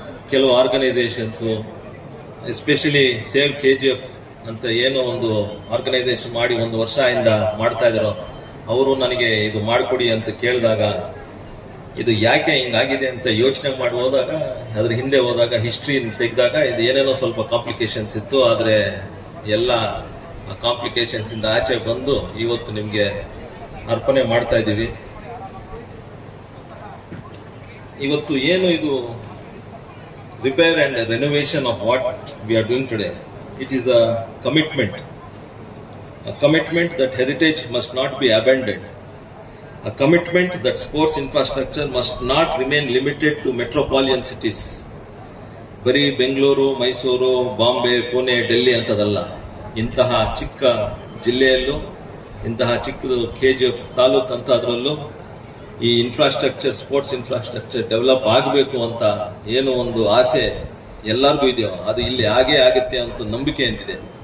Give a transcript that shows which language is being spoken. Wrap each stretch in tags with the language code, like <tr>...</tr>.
<kn>ಕೆಲವು organisations, especially save KGF ಅಂತ ಏನೋ ಒಂದು ಆರ್ಗನೈಸೇಷನ್ ಮಾಡಿ 1 ವರ್ಷ ಇಂದ ಮಾಡ್ತಾ ಇದ್ರು, ಅವರು ನನಗೆ ಇದು ಮಾಡಿಕೊಡಿ ಅಂತ ಕೇಳಿದಾಗ, ಇದು ಯಾಕೆ ಹಿಂಗಾಗಿದೆ ಅಂತ ಯೋಚನೆ ಮಾಡಿ ಹೋದಾಗ, ಅದ್ರ ಹಿಂದೆ ಹೋದಾಗ ಹಿಸ್ಟ್ರಿ ತೆಗೆದಾಗ ಇದು ಏನೇನೋ ಸ್ವಲ್ಪ ಕಾಂಪ್ಲಿಕೇಶನ್ಸ್ ಇತ್ತು. ಆದರೆ ಎಲ್ಲ ಕಾಂಪ್ಲಿಕೇಶನ್ಸ್ ಇಂದ ಆಚೆ ಬಂದು ಇವತ್ತು ನಿಮ್ಗೆ ಅರ್ಪಣೆ ಮಾಡ್ತಾ ಇದ್ದೀವಿ. ಇವತ್ತು ಏನು ಇದು</kn> <en>Repair and renovation of what we are doing today, it is a commitment that heritage must not be abandoned, a commitment that sports infrastructure must not remain limited to metropolitan cities.</en> <kn>ಬರೀ ಬೆಂಗಳೂರು, ಮೈಸೂರು, ಬಾಂಬೆ, ಪುಣೆ, ಡೆಲ್ಲಿ ಅಂತದಲ್ಲ. ಇಂತಹ ಚಿಕ್ಕ ಜಿಲ್ಲೆಯಲ್ಲೂ, ಇಂತಹ ಚಿಕ್ಕದು KGF taluk ಅಂತ ಅದರಲ್ಲೂ ಈ infrastructure, sports infrastructure develop ಆಗಬೇಕು ಅಂತ ಏನು ಒಂದು ಆಸೆ ಎಲ್ಲರಿಗೂ ಇದೆಯೋ ಅದು ಇಲ್ಲಿ ಆಗೇ ಆಗುತ್ತೆ ಅಂತ ನಂಬಿಕೆ ಅಂತಿದೆ.</kn>